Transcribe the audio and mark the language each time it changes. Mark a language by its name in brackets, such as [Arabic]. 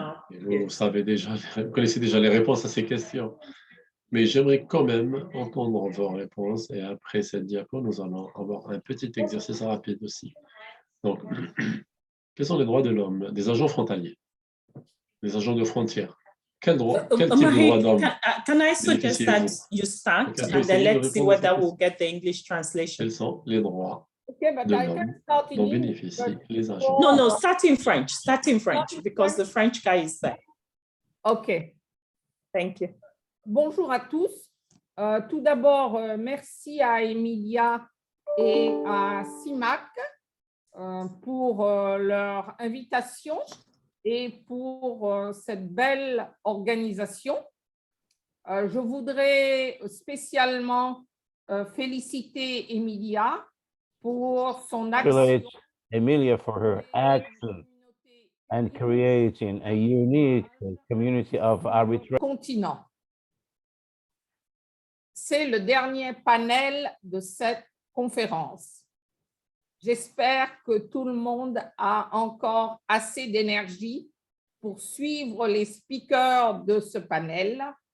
[French] Vous savez déjà, vous connaissez déjà les réponses à ces questions. Mais j'aimerais quand même entendre vos réponses et après cette diapo, nous allons avoir un petit exercice rapide aussi. Donc, quels sont les droits de l'homme des agents frontaliers, des agents de frontières? Quel type de droit d'homme? [English] Can I suggest that you start and then let's see whether we'll get the English translation? [French] Quels sont les droits de l'homme dont bénéficient les agents? [English] No, start in French, because the French guy is there. OK. Thank you. [French] Bonjour à tous. Tout d'abord, merci à Emilia et à CIMAC pour leur invitation et pour cette belle organisation. Je voudrais spécialement féliciter Emilia pour son action. [English] Emilia for her action and creating a unique community of arbitration. Continent. [French] C'est le dernier panel de cette conférence. J'espère que tout le monde a encore assez d'énergie pour suivre les speakers de ce panel.